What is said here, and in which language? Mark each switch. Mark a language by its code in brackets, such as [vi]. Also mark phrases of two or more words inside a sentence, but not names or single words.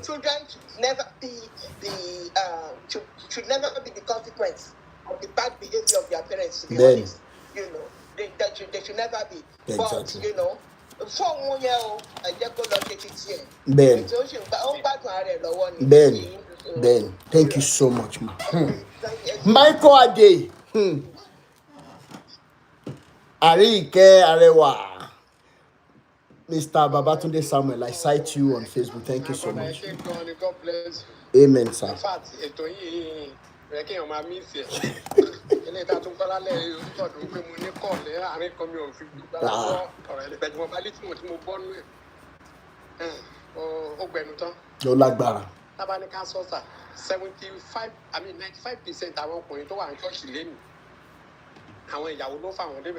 [en] children should never be should never be the consequence of the bad behavior of their parents. To be honest, you know, they should never be. Exactly. But you know, for 1 year old, I just go look at it here. Ben, thank you so much, ma. Michael Ade. Arike Arewa. Mr. Babatunde Samuel, I cite you on Facebook. Thank you so much. God bless. Amen, sir. In fact, [yo] Yo lágbára. 75, 95% àwọn ọkùnrin tó wà ní ṣọ́ọ̀ṣì lẹ́nu àwọn ìyàwó ló fà wọ́n débẹ̀.